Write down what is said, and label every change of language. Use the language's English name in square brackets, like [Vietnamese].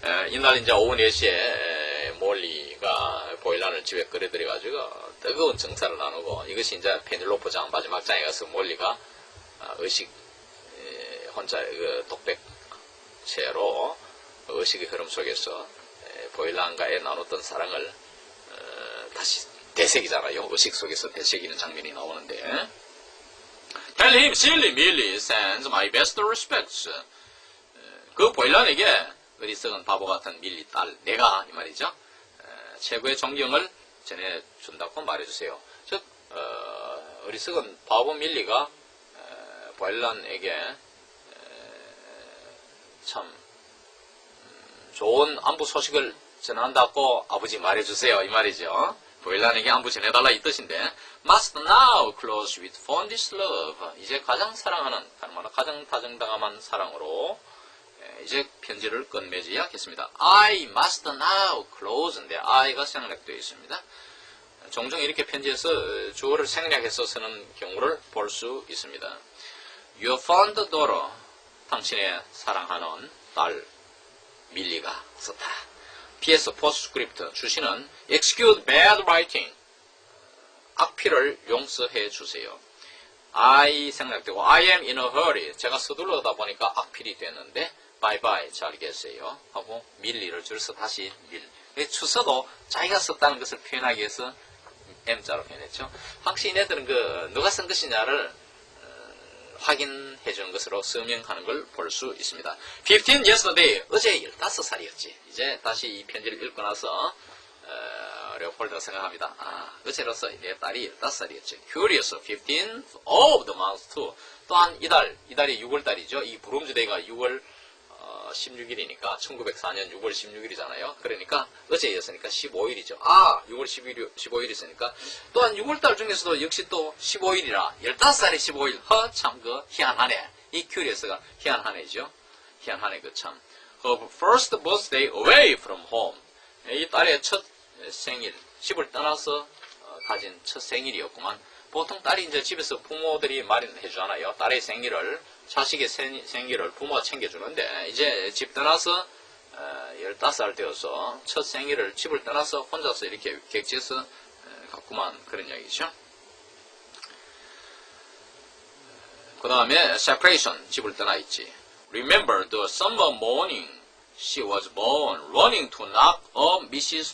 [Korean] 이날 이제 오후 4시에 몰리가 보일란을 집에 끌어들여가지고 뜨거운 정사를 나누고 이것이 이제 페넬로포 장 마지막 장에 가서 몰리가 의식 혼자 그 독백체로 의식의 흐름 속에서 보일란과의 나눴던 사랑을 다시 되새기잖아요. 의식 속에서 되새기는 장면이 나오는데 [English] Tell him, silly Millie sends my best respects. [Korean] 그 보일란에게 어리석은 바보 같은 밀리 딸, 내가 이 말이죠. 최고의 존경을 전해준다고 말해주세요. 즉 어리석은 바보 밀리가 보일란에게 참 좋은 안부 소식을 전한다고 아버지 말해주세요 이 말이죠. 보일란에게 안부 전해달라 이 뜻인데 [English] Must now close with fondest love. [Korean] 이제 가장 사랑하는 가장 다정다감한 사랑으로 이제 편지를 끝맺어야겠습니다. [English] I must now close [Korean] 인데 I가 생략되어 있습니다. 종종 이렇게 편지에서 주어를 생략해서 쓰는 경우를 볼 수 있습니다. [English] Your fond daughter, [Korean] 당신의 사랑하는 딸 밀리가 썼다. PS 포스트스크립트 주시는 [English] Excuse bad writing. [Korean] 악필을 용서해 주세요. [English] I [Korean] 생략되고 [English] I am in a hurry. [Korean] 제가 서둘러다 보니까 악필이 됐는데 [English] bye bye [Korean] 잘 계세요 하고 밀리를 줄여서 다시 추서도 자기가 썼다는 것을 표현하기 위해서 M자로 표현했죠. 확실히 얘네들은 누가 쓴 것이냐를 확인해 주는 것으로 서명하는 걸 볼 수 있습니다. [English] 15 yesterday, [Korean] 어제 15살이었지. 이제 다시 이 편지를 읽고 나서 레오폴드가 생각합니다. 어제로서 내 딸이 15살이었지. [English] Curious, 15th of the month too. [Korean] 또한 이달이 6월달이죠. 이 브롬즈데이가 6월 16일이니까 1904년 6월 16일이잖아요. 그러니까 어제였으니까 15일이죠. 6월 15일이었으니까 또한 6월달 중에서도 역시 또 15일이라 15살에 15일. 참 희한하네. 이 큐리어스가 희한하네죠. 희한하네 참. [English] Her first birthday away from home. [Korean] 이 딸의 첫 생일, 집을 떠나서 가진 첫 생일이었구만. 보통 딸이 이제 집에서 부모들이 마련해 주잖아요. 딸의 생일을, 자식의 생일을 부모가 챙겨주는데, 이제 집 떠나서 15살 되어서 첫 생일을 집을 떠나서 혼자서 이렇게 객지에서 갔구만. 그런 이야기죠. 그 다음에 separation, 집을 떠나 있지. [English] Remember the summer morning she was born, running to knock up Mrs.